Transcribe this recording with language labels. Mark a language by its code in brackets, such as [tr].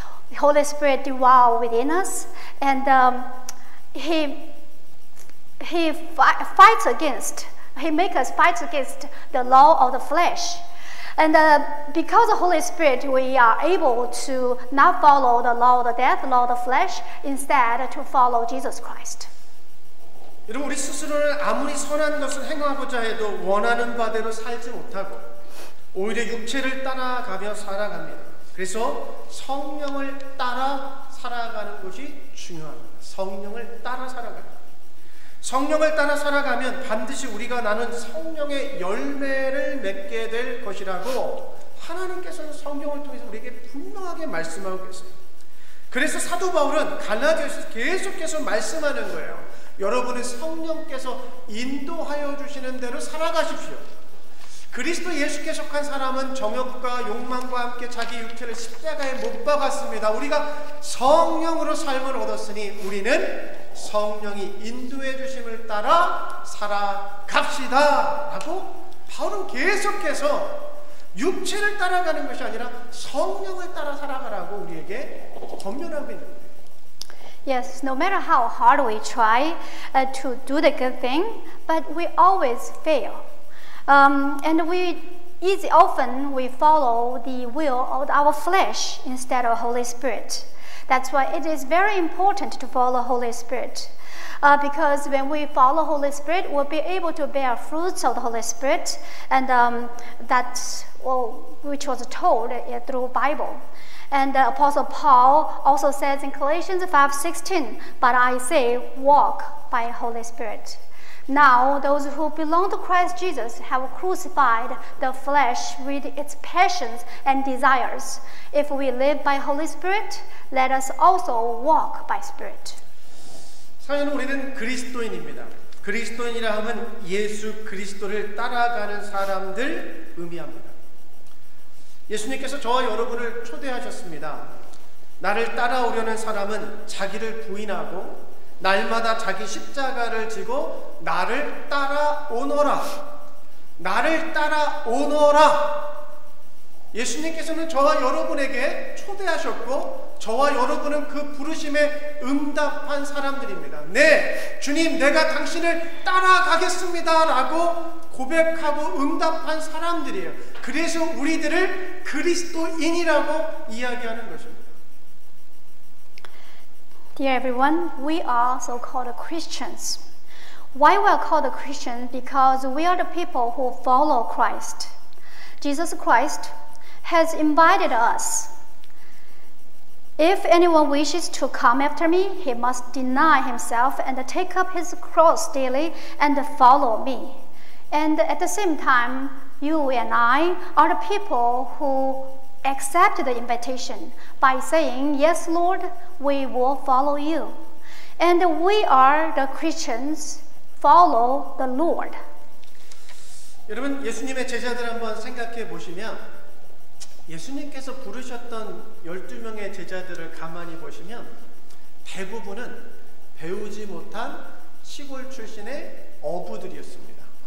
[en] The Holy Spirit dwells within us, and He fights against, He makes us fight against the law of the flesh. And because of the Holy Spirit, we are able to not follow the law of the death, the law of the flesh, instead to follow Jesus Christ. [ko] 여러분 우리 스스로는 아무리 선한 것을 행하고자 해도 원하는 바대로 살지 못하고 오히려 육체를 따라가며 살아갑니다. 그래서 성령을 따라 살아가는 것이 중요합니다. 성령을 따라 살아갑니다. 성령을 따라 살아가면 반드시 우리가 나눈 성령의 열매를 맺게 될 것이라고 하나님께서는 성경을 통해서 우리에게 분명하게 말씀하고 계세요. 그래서 사도 바울은 갈라디아서에서 계속해서 말씀하는 거예요. 여러분은 성령께서 인도하여 주시는 대로 살아가십시오. 그리스도 예수께 속한 사람은 정욕과 욕망과 함께 자기 육체를 십자가에 못 박았습니다. 우리가 성령으로 삶을 얻었으니 우리는 성령이 인도해 주심을 따라 살아갑시다 라고 바울은 계속해서 육체를 따라가는 것이 아니라 성령을 따라 살아가라고 우리에게 권면하고 있는 거예요. [en] Yes, no matter how hard we try to do the good thing, but we always fail. And often we follow the will of our flesh instead of Holy Spirit. That's why it is very important to follow Holy Spirit. Because when we follow Holy Spirit, we'll be able to bear fruits of the Holy Spirit, and that's which was told through Bible. And Apostle Paul also says in Galatians 5:16, "But I say, walk by Holy Spirit." Now, those who belong to Christ Jesus have crucified the flesh with its passions and desires. If we live by Holy Spirit, let us also walk by Spirit. [ko] 사실은 우리는 그리스도인입니다. 그리스도인이라 하면 예수 그리스도를 따라가는 사람들 의미합니다. 예수님께서 저와 여러분을 초대하셨습니다. 나를 따라오려는 사람은 자기를 부인하고 날마다 자기 십자가를 지고 나를 따라오너라. 나를 따라오너라. 예수님께서는 저와 여러분에게 초대하셨고 저와 여러분은 그 부르심에 응답한 사람들입니다. 네, 주님 내가 당신을 따라가겠습니다 라고 고백하고 응답한 사람들이에요. 그래서 우리들을 그리스도인이라고 이야기하는 것입니다. [en] Dear everyone, we are so-called Christians. Why we are called Christians? Because we are the people who follow Christ. Jesus Christ has invited us. If anyone wishes to come after me, he must deny himself and take up his cross daily and follow me. And at the same time, you and I are the people who accept the invitation by saying, "Yes, Lord, we will follow you." And we are the Christians, follow the Lord. [ko] 여러분, 예수님의 제자들 한번 생각해 보시면 예수님께서 부르셨던 12명의 제자들을 가만히 보시면 대부분은 배우지 못한 시골 출신의 어부들이었습니다.